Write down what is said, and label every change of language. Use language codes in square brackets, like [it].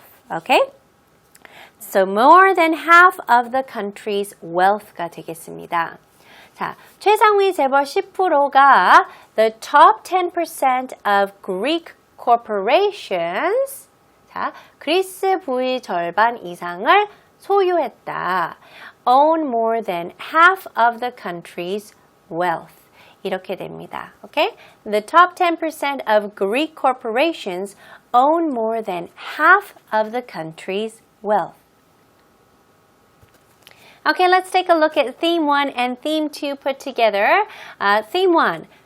[en] Okay? So more than half of the country's wealth가 [ko] 되겠습니다. [en] 자, [ko] 최상위 재벌 10%가 [en] the top 10% of Greek corporations. [ko] 자, 그리스 부의 절반 이상을 소유했다. [en] Own more than half of the country's wealth. [ko] 이렇게 됩니다. [en] Okay? The top 10% of Greek corporations own more than half of the country's wealth. Okay, let's take a look at theme 1 and theme 2 put together. Theme 1.